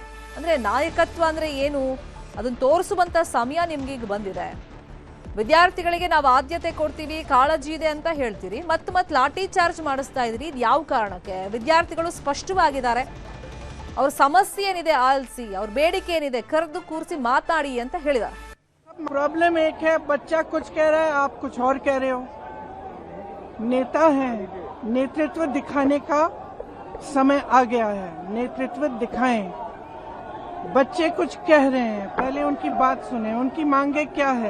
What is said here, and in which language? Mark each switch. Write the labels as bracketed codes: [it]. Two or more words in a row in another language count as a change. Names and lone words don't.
[kn] ಅಂದ್ರೆ ನಾಯಕತ್ವ ಅಂದ್ರೆ ಏನು ಅದನ್ನ ತೋರಿಸುವಂತ ಸಮಯ ನಿಮ್ಗೆ ಈಗ ಬಂದಿದೆ. ವಿದ್ಯಾರ್ಥಿಗಳಿಗೆ ನಾವು ಆದ್ಯತೆ ಕೊಡ್ತೀವಿ, ಕಾಳಜಿ ಇದೆ ಅಂತ ಹೇಳ್ತೀರಿ, ಮತ್ತೆ ಲಾಠಿ ಚಾರ್ಜ್ ಮಾಡಿಸ್ತಾ ಇದ್ರಿ. ಇದು ಯಾವ ಕಾರಣಕ್ಕೆ? ವಿದ್ಯಾರ್ಥಿಗಳು ಸ್ಪಷ್ಟವಾಗಿದ್ದಾರೆ, ಅವ್ರ ಸಮಸ್ಯೆ ಏನಿದೆ ಆಲಿಸಿ, ಅವ್ರ ಬೇಡಿಕೆ ಏನಿದೆ ಕರೆದು ಕೂರಿಸಿ ಮಾತಾಡಿ ಅಂತ ಹೇಳಿದ್ದಾರೆ. [hi] प्रॉब्लम एक है, बच्चा कुछ कह रहा है, आप कुछ और कह रहे हो। नेता हैं, नेतृत्व दिखाने का समय आ गया है, नेतृत्व दिखाएं। बच्चे कुछ कह रहे हैं, पहले उनकी बात सुने, उनकी मांगे क्या है।